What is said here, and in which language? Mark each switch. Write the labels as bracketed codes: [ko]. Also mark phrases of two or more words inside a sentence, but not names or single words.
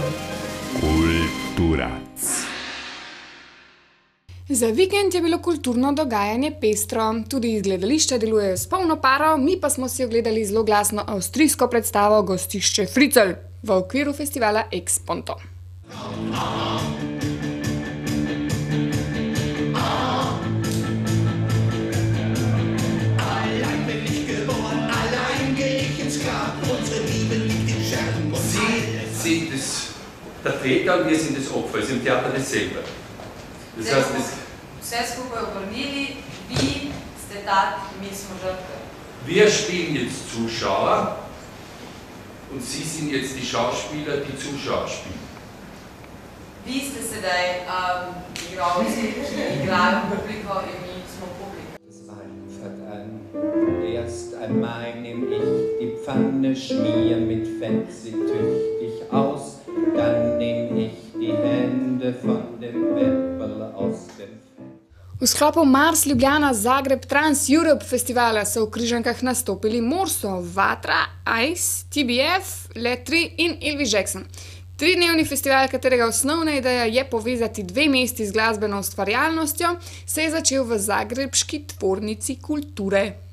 [sl] Kulturac. Za vikend je bilo kulturno dogajanje pestro. Tudi iz gledališča delujejo s polno paro, mi pa smo si ogledali zloglasno avstrijsko predstavo Gostišče Fricelj v okviru festivala Exponto. [de] Sie sind der Täter und wir sind das Opfer, es ist im Theater dasselbe. Das heißt, [sl] vse skupaj obrnili, vi ste tak, mi smo žrtve. [de] Wir spielen jetzt Zuschauer und Sie sind jetzt die Schauspieler, die Zuschauer spielen. [sl] Vi ste sedaj igralci, ki igrajo publiko in mi smo publiko. [de] Das Wein fährt an, erst einmal nehm ich die Pfanne, schmier mit Fett sie tüchtig aus, dann nehm ich die Hände von dem Weppel aus dem Fett. [sl] V sklopu Mars Ljubljana Zagreb Trans Europe festivala so v Križankah nastopili Morso, Vatra, Ice, TBF, Letri in Ilvi Jackson. 3-dnevni festival, katerega osnovna ideja je povezati dve mesti z glasbeno ustvarjalnostjo, se je začel v zagrebški tvornici kulture.